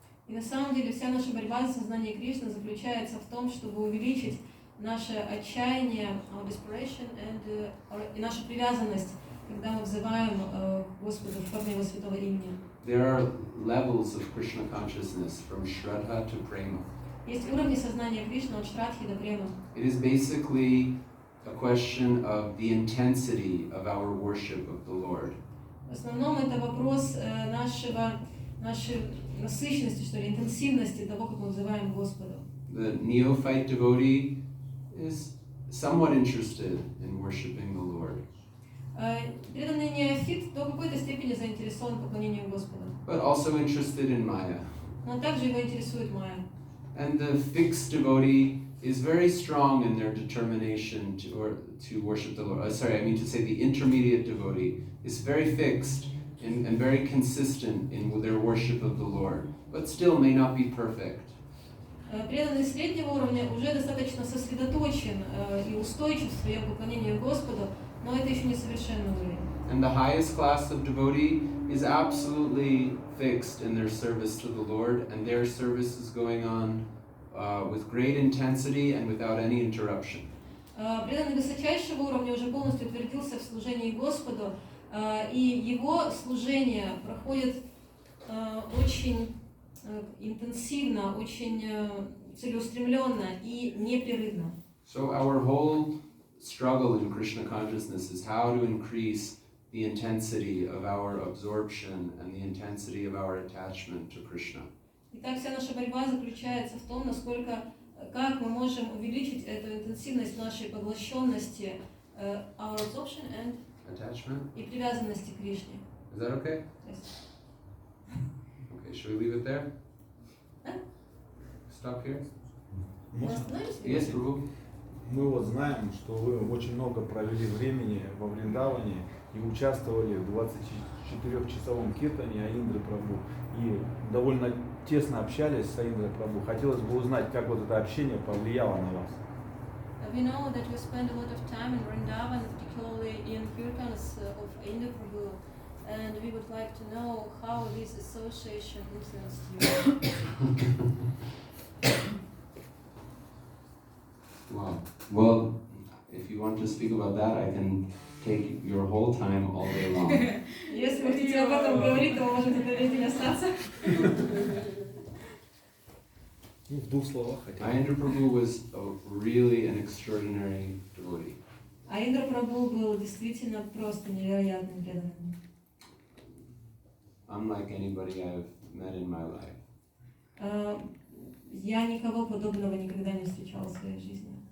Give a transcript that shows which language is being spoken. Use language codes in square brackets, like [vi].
[ru] И на самом деле вся наша борьба за сознание Кришны заключается в том, чтобы увеличить наше отчаяние, [en] our desperation, [ru] и нашу привязанность, когда мы взываем к Господу в форме Его святого имени. [en] There are levels of Krishna consciousness from Shraddha to Prema. [ru] Есть уровни сознания Кришны от Шрадхи до Према. [en] It is basically a question of the intensity of our worship of the Lord. [ru] В основном это вопрос нашей насыщенности, что ли, интенсивности того, как мы взываем к Господу. [en] The neophyte devotee is somewhat interested in worshiping the Lord, [ru] Преданный неофит до какой-то степени заинтересован в поклонении Господу, [en] but also interested in Maya. [ru] но также его интересует Майя. [en] And the fixed devotee is very strong in their determination to worship the Lord. The intermediate devotee is very fixed and very consistent in their worship of the Lord, but still may not be perfect. [ru] Преданный среднего уровня уже достаточно сосредоточен и устойчив в своем поклонении Господу, но это еще не совершенный уровень. [en] And the highest class of devotee is absolutely fixed in their service to the Lord, and their service is going on with great intensity and without any interruption. [ru] Преданный высочайшего уровня уже полностью утвердился в служении Господу, и его служение проходит очень интенсивно, очень целеустремленно и непрерывно. [en] So our whole struggle in Krishna consciousness is how to increase the intensity of our absorption and the intensity of our attachment to Krishna. [ru] Итак, вся наша борьба заключается в том, как мы можем увеличить эту интенсивность нашей поглощенности, [en] our absorption and Attachment? [ru] И привязанности к Кришне. [en] Is that okay? Yes. Okay, should we leave it there? Stop here? [ru] Мы остановимся? [en] Yes, Prabhu. [ru] Мы вот знаем, что вы очень много провели времени во Вриндаване и участвовали в 24-часовом киртане Аиндры Прабху и довольно тесно общались с Аиндрой Прабху. Хотелось бы узнать, как вот это общение повлияло на вас. [en] We know that you spend a lot of time in Vrindavan, particularly in kirtans of Indra Prabhu, and we would like to know how this association influenced you. Wow. Well, if you want to speak about that, I can take your whole time all day long. [ru] Если вы хотите об этом говорить, то можете до весь день остаться. В двух словах хотя бы. [en] Aindra Prabhu was really an extraordinary devotee. [ru] Аиндра Прабху был действительно просто невероятным преданным. [en] Unlike anybody I've met in my life. [ru] Я никого подобного никогда не встречала в своей жизни.